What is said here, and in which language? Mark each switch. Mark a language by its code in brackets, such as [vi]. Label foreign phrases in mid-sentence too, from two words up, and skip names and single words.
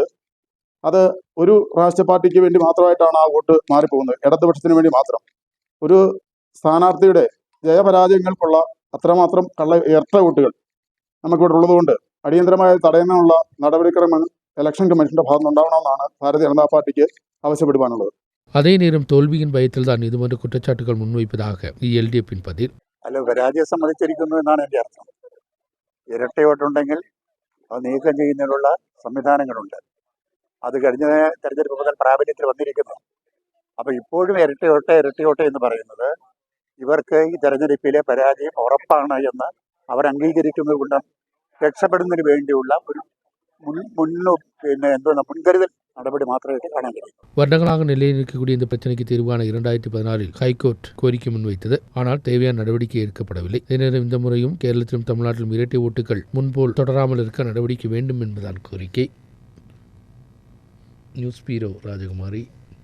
[ml] അത് ഒരു രാഷ്ട്രീയ പാർട്ടിക്ക് വേണ്ടി മാത്രമായിട്ടാണ് ആ വോട്ട് മാറിപ്പോകുന്നത്, ഇടതുപക്ഷത്തിന് വേണ്ടി മാത്രം. ഒരു സ്ഥാനാർത്ഥിയുടെ ജയപരാജയങ്ങൾക്കുള്ള അത്രമാത്രം ഇരട്ട വോട്ടുകൾ നമുക്കിവിടെ ഉള്ളതുകൊണ്ട് അടിയന്തരമായി തടയുന്നതിനുള്ള നടപടിക്രമങ്ങൾ ഇലക്ഷൻ കമ്മീഷന്റെ ഭാഗത്തുനിന്നുണ്ടാവണമെന്നാണ് ഭാരതീയ ജനതാ പാർട്ടിക്ക് ആവശ്യപ്പെടുവാനുള്ളത്. [ta] அதே நேரம் தோல்வியின் பயத்தில் தான் இதுபோன்ற குற்றச்சாட்டுகள் முன்வைப்பதாக LDFின் பதில். [ml] അല്ല, പരാജയം സമ്മതിച്ചിരിക്കുന്നു എന്നാണ് എൻ്റെ അർത്ഥം. ഇരട്ടയോട്ടുണ്ടെങ്കിൽ അത് നീക്കം ചെയ്യുന്നതിനുള്ള സംവിധാനങ്ങളുണ്ട്. അത് കഴിഞ്ഞ തെരഞ്ഞെടുപ്പ് മുതൽ പ്രാബല്യത്തിൽ വന്നിരിക്കുന്നു. അപ്പോൾ ഇപ്പോഴും ഇരട്ടയോട്ട് എന്ന് പറയുന്നത് ഇവർക്ക് ഈ തെരഞ്ഞെടുപ്പിലെ പരാജയം ഉറപ്പാണ് എന്ന് അവർ അംഗീകരിക്കുന്നത് കൊണ്ട് രക്ഷപ്പെടുന്നതിന് വേണ്ടിയുള്ള ഒരു മുൻകരുതൽ നടപടി മാത്രമേ കാണാൻ കഴിയും. [ta] வருடங்களாக நிலையில் இருக்கக்கூடிய இந்த பிரச்சனைக்கு தீர்வான 2016 ஹைகோர்ட் கோரிக்கை முன்வைத்தது. ஆனால் தேவையான நடவடிக்கை எடுக்கப்படவில்லை. இதே நேரம் இந்த முறையும் கேரளத்திலும் தமிழ்நாட்டிலும் இரட்டை ஓட்டுகள் முன்போல் தொடராமல் இருக்க நடவடிக்கை வேண்டும் என்பதுதான் கோரிக்கை. [en] news bureau [ta] ராஜகுமாரி.